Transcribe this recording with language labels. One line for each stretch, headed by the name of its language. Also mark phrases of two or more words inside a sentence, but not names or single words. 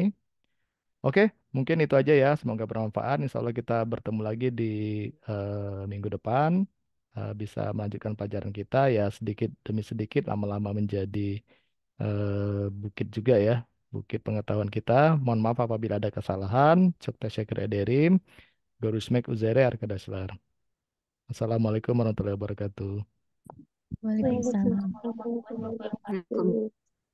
Indonesian: Oke, mungkin itu aja ya. Semoga bermanfaat.
Arabic: إن شاء الله
Indonesian: kita bertemu lagi di minggu depan. Bisa melanjutkan pelajaran kita ya sedikit demi sedikit lama-lama menjadi bukit juga ya. Bukit pengetahuan kita. Mohon maaf apabila ada kesalahan.
Turkish: Çok teşekkür ederim. Görüşmek üzere arkadaşlar.
Arabic: السلام عليكم ورحمة الله وبركاته. Waalaikumsalam. Waalaikumsalam.